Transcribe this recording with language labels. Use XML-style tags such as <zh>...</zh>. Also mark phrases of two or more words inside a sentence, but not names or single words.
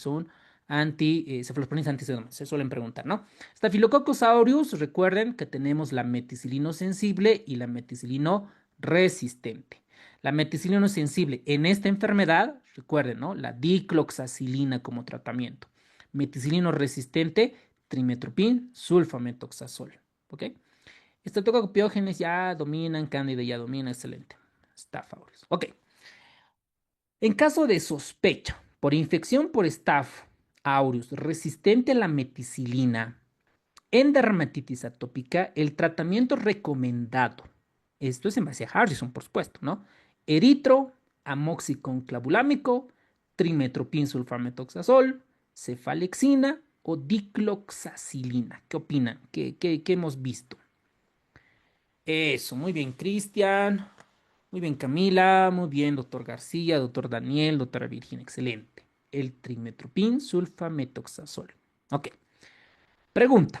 <es>Son cefalosporinas antiseudomonas. Se suelen preguntar, ¿no? Staphylococcus aureus. Recuerden que tenemos la meticilino sensible y la meticilino resistente. La meticilino sensible en esta enfermedad, recuerden, ¿no? La dicloxacilina como tratamiento. Meticilino resistente, trimetoprim, sulfamethoxazol. ¿Ok? Estreptococcus ya dominan, Cándida ya domina, excelente. Staph aureus. Ok. En caso de sospecha por infección por Staph aureus resistente a la meticilina en dermatitis atópica, el tratamiento recomendado, esto es en base a Harrison, por supuesto, ¿no? Eritro, amoxicón clavulámico, trimetoprim sulfamethoxazol, cefalexina o dicloxacilina. ¿Qué opinan? ¿Qué hemos visto? Eso, muy bien, Cristian. Muy bien, Camila. Muy bien, doctor García, doctor Daniel, doctora Virginia. Excelente. El trimetopin sulfametoxazol. Ok. Pregunta.</es>